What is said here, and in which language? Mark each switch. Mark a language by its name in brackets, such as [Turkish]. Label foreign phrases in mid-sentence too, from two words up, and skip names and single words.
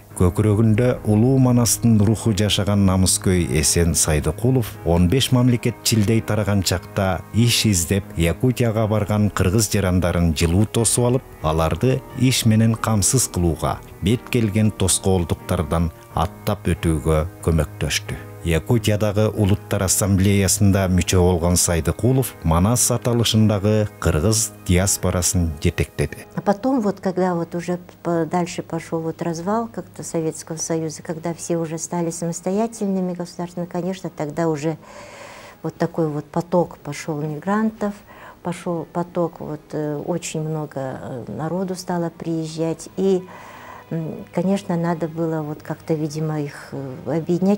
[Kyrgyz] Көкүрөгүндө улуу Манастын руху жашаган намыскөй Эсен Сайдыкулов 15 мамлекет чилдей тараган чакта иш издеп, Якутияга барган кыргыз жарандарын жылуу тосуп алып, аларды иш менен камсыз кылууга, бет келген тоскоолдуктардан аттап өтүүгө көмөктөштү. Якутиядагы Улуттар ассамблеясында мүчө болгон Сайдыкулов Манас аталышындагы кыргыз диаспорасын жетектеди. [Russian] А потом вот когда вот уже дальше пошел вот развал как-то Советского Союза, когда все уже стали самостоятельными государствами, конечно, тогда уже вот такой вот поток пошел мигрантов, пошел поток, вот очень много народу стало приезжать, и конечно, надо было вот как-то, видимо, их объединять.